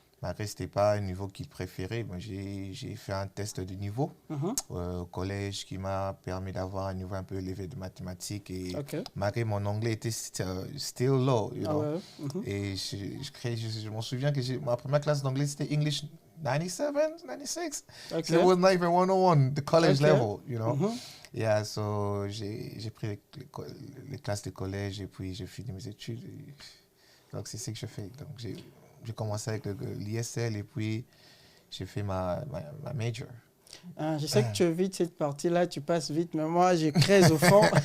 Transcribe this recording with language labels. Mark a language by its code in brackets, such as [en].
[fr] Malgré ce n'était pas un niveau qu'il préférait, mais j'ai fait un test de niveau au collège qui m'a permis d'avoir un niveau un peu élevé de mathématiques. Et malgré mon anglais était [en] still low, you know. [fr] Et je m'en souviens que ma première classe d'anglais, c'était English 97, 96. [en] So it was not even 101, the college level, you know. Yeah, so [fr] j'ai pris les classes de collège et puis j'ai fini mes études. Donc, c'est ce que je fais. Donc, j'ai commencé avec l'ISL et puis j'ai fait ma major. Je sais que tu évites cette partie-là, tu passes vite, mais moi, j'ai creuse au fond.